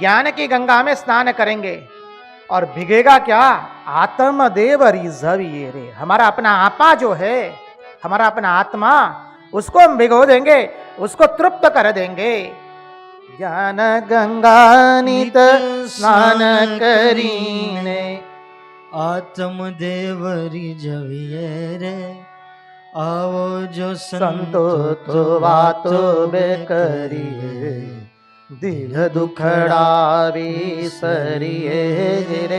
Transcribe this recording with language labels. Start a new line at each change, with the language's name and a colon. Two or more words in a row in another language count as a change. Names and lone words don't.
Hindi: ज्ञान की गंगा में स्नान करेंगे। और भिगेगा क्या?
Gujarati: આત્મદેવ રીઝવીએ રે,
Hindi: हमारा अपना आपा जो है, हमारा अपना आत्मा, उसको हम भिगो देंगे, उसको तृप्त कर देंगे।
Gujarati: જ્ઞાન ગંગા નિત સ્નાન કરીને, આત્મદેવ રીઝવીએ રે, આવો જો સંતો તો વાતો બેકરીએ, દિલ દુખડા વિસરીએ રે।